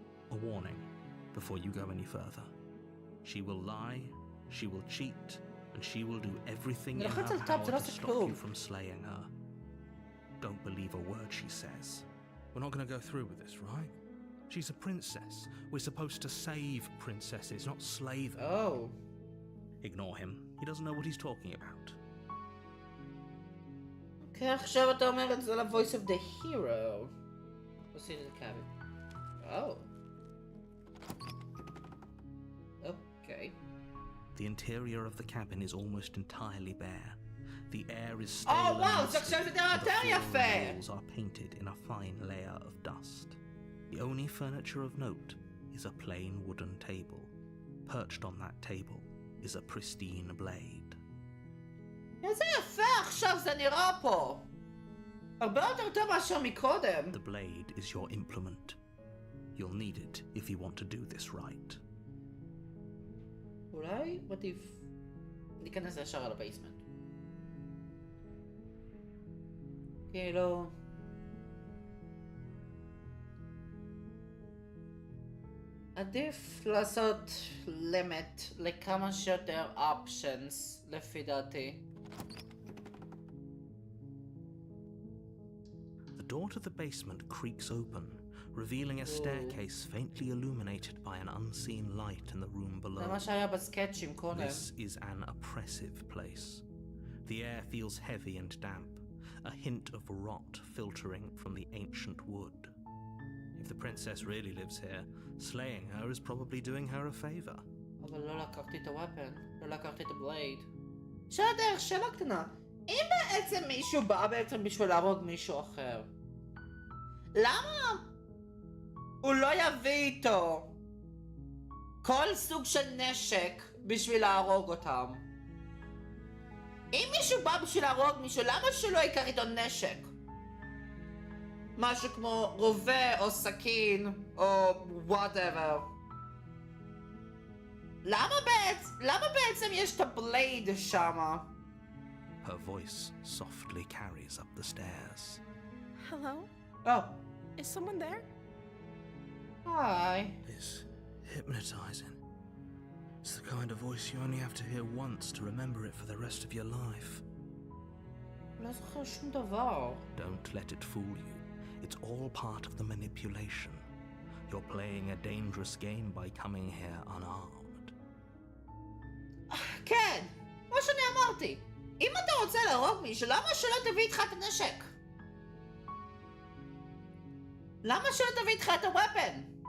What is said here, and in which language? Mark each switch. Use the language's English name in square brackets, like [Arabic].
[English] A warning before you go any further. She will lie, she will cheat, and she will do everything in her power to stop you from slaying her. Don't believe a word she says. We're not going to go through with this, right? She's a princess. We're supposed to save princesses, not slay them. Oh. Ignore him. He doesn't know what he's talking about. [Hebrew] Okay, עכשיו אתה אומר את זה ל- [English] voice of the hero. Proceed to the cabin. Oh. Okay. The interior of the cabin is almost entirely bare. The air is stale. Oh wow, and [Hebrew] זה עכשיו זה נראה [English] the [Hebrew] יותר [English] floor and [Hebrew] יפה. [English] walls are painted in a fine layer of dust. The only furniture of note is a plain wooden table. Perched on that table is a pristine blade. [Hebrew] איזה יפה עכשיו זה נראה פה. הרבה יותר טוב מאשר מקודם. [English] The blade is your implement. You'll need it if you want to do this right. [Hebrew] אולי? [English] What if... [Hebrew] ניכנס ישר על הבייסמנט. כאילו... עדיף לעשות לימיט לכמה שיותר אופשנס לפי דעתי. [English] The door to the basement creaks open, revealing a staircase faintly illuminated by an unseen light in the room below. [Hebrew] זה מה שהיה בסקצ'ים קודם. [English] This is an oppressive place. The air feels heavy and damp, a hint of rot filtering from the ancient wood. If the princess really lives here, slaying her is probably doing her a favor. [Hebrew] אבל לא לקחתי את הוופן, לא לקחתי את הבלייד. בסדר, שאלה קטנה. אם בעצם מישהו בא בעצם בשביל להרוג מישהו אחר, למה הוא לא יביא איתו כל סוג של נשק בשביל להרוג אותם? אם מישהו בא בשביל להרוג מישהו, למה שלא ייקח איתו נשק? משהו כמו רובה או סכין או [English] whatever. [Hebrew] למה בעצם יש את הבלייד שמה? [English] Her voice softly carries up the stairs. Hello? Oh, Is someone there? hi. It's hypnotizing. It's the kind of voice you only have to hear once to remember it for the rest of your life. [Hebrew] לא זוכר שום דבר. [English] Don't let it fool you. It's all part of the manipulation. You're playing a dangerous game by coming here unarmed. [Hebrew] כן, כמו שאני אמרתי. אם אתה רוצה להרוג מישהו, למה שלא תביא איתך את הנשק? למה שלא תביא איתך את הוופן?